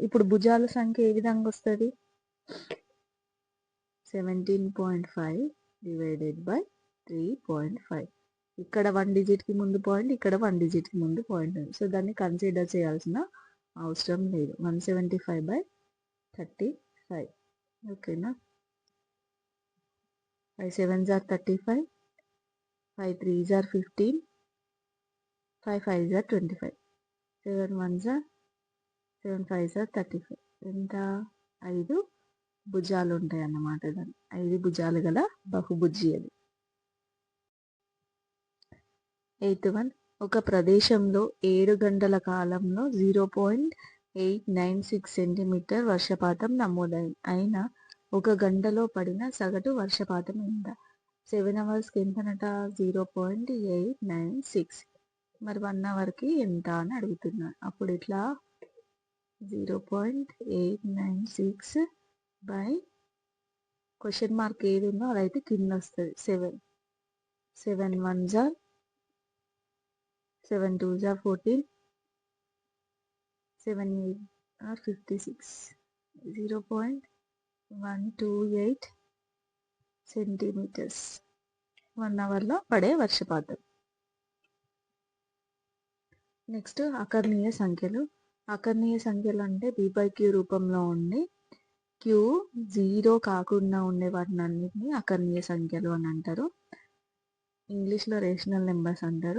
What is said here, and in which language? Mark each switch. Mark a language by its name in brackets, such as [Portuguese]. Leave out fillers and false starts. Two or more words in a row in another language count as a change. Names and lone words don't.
[Telugu] ఇప్పుడు భుజాల సంఖ్య ఏ విధంగా వస్తుంది? 17.5 [English] divided by [Telugu] 3.5. ఇక్కడ 1 డిజిట్కి ముందు పాయింట్, ఇక్కడ 1 డిజిట్కి ముందు పాయింట్ ఉంది. సో దాన్ని కన్సిడర్ చేయాల్సిన అవసరం లేదు. 175/35. ఓకేనా? [English] 5 7s are 35, 5 3s are 15, 5 5s are 25, 7 1s are 7 5s are 35. [Telugu] ఎంత? 5 భుజాలు ఉంటాయి అన్నమాట. దాన్ని 5 భుజాలు గల బహుభుజి అది. 8th వన్. ఒక ప్రదేశంలో 7 గంటల కాలంలో 0.896 సెంటీమీటర్ వర్షపాతం నమోదైంది. అయినా ఒక గంటలో పడిన సగటు వర్షపాతం ఎంత? 7 అవర్స్కి ఎంతనట? 0.896. మరి 1 అవర్కి ఎంత అని అడుగుతున్నాను. అప్పుడు ఇట్లా 0.896 బై [English] question mark [Telugu] ఏది ఉందో అదైతే కింద వస్తుంది. [English] 7 7 1s are 7 2s are 14, 7 8 are 56. [Telugu] 0.128 సెంటీమీటర్స్ 1 అవర్లో పడే వర్షపాతం. నెక్స్ట్ అకర్ణీయ సంఖ్యలు. అకర్ణీయ సంఖ్యలు అంటే b/q రూపంలో ఉండి q 0 కాకుండా ఉండే వాటిని అన్నిటిని అకర్ణీయ సంఖ్యలు అని అంటారు. ఇంగ్లీష్లో [English] rational numbers [Telugu] అంటారు.